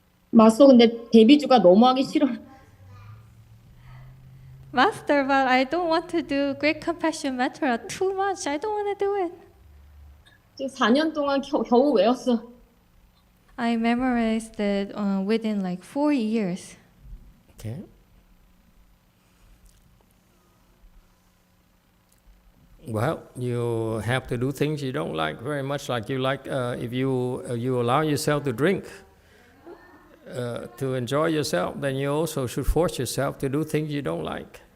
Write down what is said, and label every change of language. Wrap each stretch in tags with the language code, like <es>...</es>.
<ko>마스터 근데 데비주가 너무 하기 싫어.</ko> <en>Master, but I don't want to do Great Compassion Mantra too much. I don't want to do it.</en> <ko>지금 4년 동안 겨우 외웠어.</ko> <en>I memorized it within like 4 years. Okay. Well, you have to do things you don't like very much. Like you like, if you allow yourself to drink, to enjoy yourself, then you also should force yourself to do things you don't like.</en>